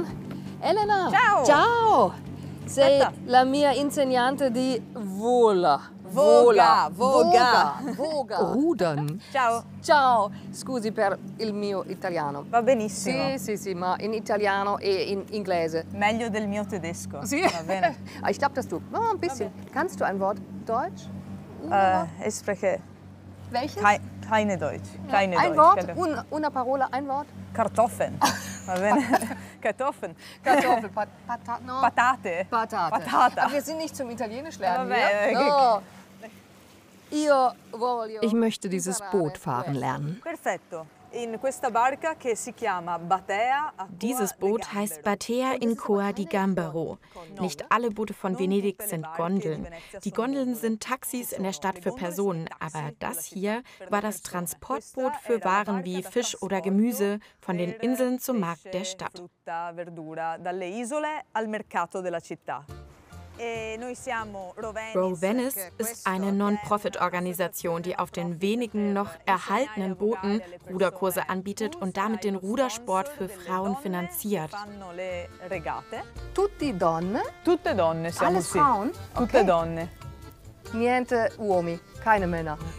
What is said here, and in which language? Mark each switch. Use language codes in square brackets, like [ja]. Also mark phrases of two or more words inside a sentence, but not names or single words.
[it] Elena! Ciao! Ciao! Sei la mia insegnante di vola. Voga. [de] Rudern. [it] Ciao. Ciao. Scusi per il mio italiano. Va benissimo. Sì, ma in italiano e in inglese. Meglio del mio tedesco. Sì. Va bene. [de] Ich glaube, dass du ein bisschen. Kannst du ein Wort Deutsch? Ich spreche Welches? keine Deutsch. Keine ein Deutsch. Wort? [it] Una parola, [de] ein Wort? Kartoffeln. [it] Va bene. [de] Kartoffeln. Kartoffel, [it] no. Patate. Patata. [de] Aber wir sind nicht zum Italienisch lernen hier. [it] No. [de] Ich möchte dieses Boot fahren lernen. [it] Perfetto. In questa barca che si chiama Batea. [de] Dieses Boot heißt Batea in Coa di Gambaro. Nicht alle Boote von Venedig sind Gondeln. Die Gondeln sind Taxis in der Stadt für Personen, aber das hier war das Transportboot für Waren wie Fisch oder Gemüse von den Inseln zum Markt der Stadt. Row-Venice ist eine Non-Profit-Organisation, die auf den wenigen noch erhaltenen Booten Ruderkurse anbietet und damit den Rudersport für Frauen finanziert. [it] Tutti donne? Tutte donne siamo. [de] Alles Frauen? [it] Tutte donne. Niente uomini, [de] keine Männer.